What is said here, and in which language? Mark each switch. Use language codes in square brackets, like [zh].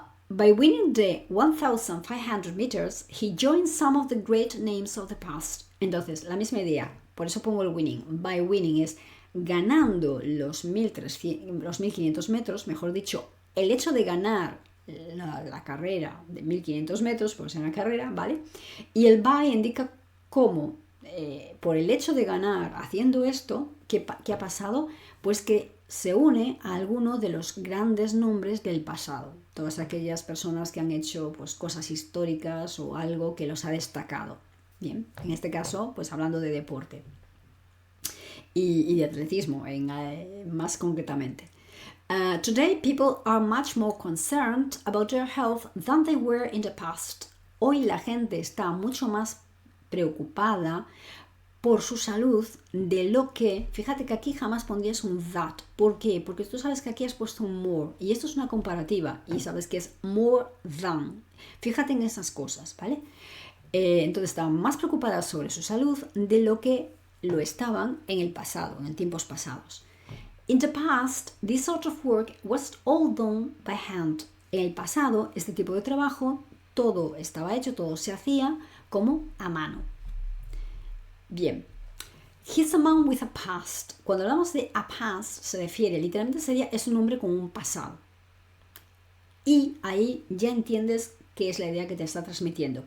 [en] By winning the 1,500 meters, he joined some of the great names of the past. [es] Entonces, la misma idea, por eso pongo el winning. By winning es ganando los 1.500 metros, mejor dicho, el hecho de ganar la carrera de 1.500 metros, pues en la carrera, ¿vale? Y el by indica cómo, por el hecho de ganar haciendo esto, ¿qué ha pasado? Pues que se une a alguno de los grandes nombres del pasado. Todas aquellas personas que han hecho pues, cosas históricas o algo que los ha destacado. Bien, en este caso, pues hablando de deporte. Y de atletismo, más concretamente. [en] Today, people are much more concerned about their health than they were in the past. [es] Hoy la gente está mucho más preocupada por su salud de lo que, fíjate que aquí jamás pondrías un that. ¿Por qué? Porque tú sabes que aquí has puesto un more y esto es una comparativa y sabes que es more than. Fíjate en esas cosas, ¿vale? Entonces estaban más preocupadas sobre su salud de lo que lo estaban en el pasado, en tiempos pasados. [en] In the past, this sort of work was all done by hand. [es] En el pasado, este tipo de trabajo, todo estaba hecho, todo se hacía como a mano. Bien. [en] He's a man with a past. [es] Cuando hablamos de a past, se refiere, literalmente es un hombre con un pasado. Y ahí ya entiendes qué es la idea que te está transmitiendo.